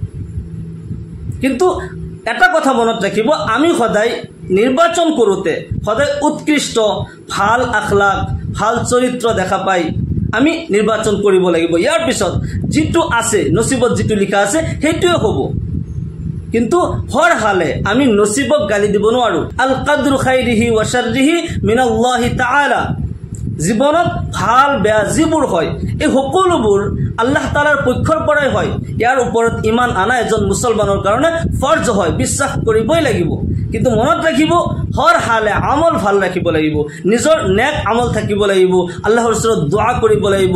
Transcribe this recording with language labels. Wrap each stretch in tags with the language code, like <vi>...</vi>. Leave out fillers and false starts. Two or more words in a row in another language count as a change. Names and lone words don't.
<as>কিন্তু এটা কথা মনত ৰাখিব, আমি সদায় নিৰ্বাচন কৰোঁতে সদায় উৎকৃষ্ট, ভাল আখলাক, ভাল চৰিত্ৰ দেখা পাই আমি নিৰ্বাচন কৰিব লাগিব। ইয়াৰ পিছত যিটো আছে, নচিবত যিটো লিখা আছে, সেইটোৱে হ'ব। কিন্তু</as> <ur>ہر حالے</ur> <as>আমি নচিবক গালি দিব নোৱাৰোঁ।</as> <ar>القدر خيره وشره من الله تعالى.</ar> <as>জীৱনত ভাল বেয়া যিবোৰ হয়, এই সকলোবোৰ আল্লাহ তাআলাৰ পক্ষৰ পৰাই হয়। ইয়াৰ ওপৰত ইমান আনা এজন মুছলমানৰ কাৰণে ফৰ্জ হয়, বিশ্বাস কৰিবই লাগিব। কিন্তু মনত ৰাখিব</as> <ur>ہر حالے</ur> <as>আমল ভাল ৰাখিব লাগিব, নিজৰ নেক আমল থাকিব লাগিব, আল্লাহৰ ওচৰত দোৱা কৰিব লাগিব।</as>